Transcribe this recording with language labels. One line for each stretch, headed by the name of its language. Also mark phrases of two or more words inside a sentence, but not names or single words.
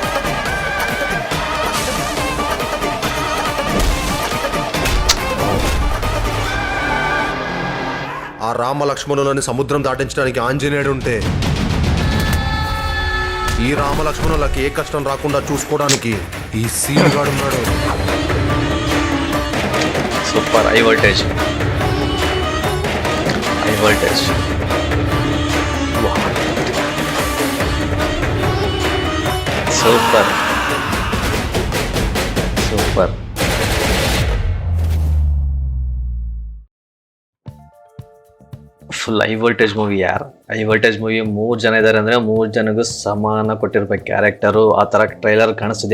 Telugu: ఆ రామలక్ష్మణులని సముద్రం దాటించడానికి ఆంజనేయుడు ఉంటే, ఈ రామలక్ష్మణులకి ఏ కష్టం రాకుండా చూసుకోవడానికి ఈ సీనుగాడు ఉన్నాడు.
English: Super. High voltage super. Full high voltage movie. High voltage movie.
Kannada: 3 ಜನ ಇದ್ದಾರೆ ಅಂದರೆ 3 ಜನಗೂ ಸಮಾನ ಕೊಟ್ಟಿರ್ಬೇಕು ಕ್ಯಾರೆಕ್ಟರು. ಆ ಥರ ಟ್ರೈಲರ್ ಕಾಣಿಸ್ತಿದೆ.